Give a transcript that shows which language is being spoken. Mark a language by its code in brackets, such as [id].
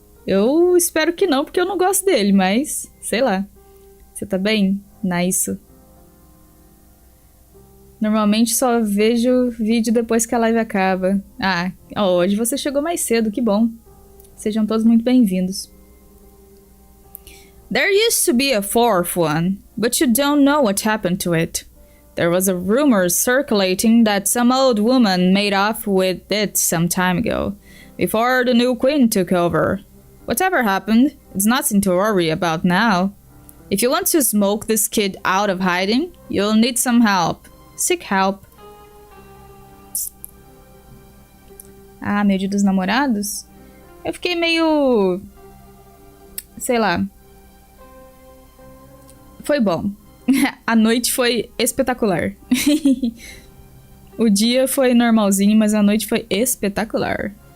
[pt] Eu espero que não, porque eu não gosto dele, mas sei lá. Você tá bem? Nice. Normalmente só vejo vídeo depois que a live acaba. Ah, hoje você chegou mais cedo, que bom. Sejam todos muito bem-vindos. [en] There used to be a fourth one, but you don't know what happened to it. There was a rumor circulating that some old woman made off with it some time ago, before the new queen took over. Whatever happened, it's nothing to worry about now. If you want to smoke this kid out of hiding, you'll need some help. Seek help. [pt] Ah, meu dia dos namorados? Eu fiquei meio... sei lá. Foi bom. A noite foi espetacular. O dia foi normalzinho, mas a noite foi espetacular.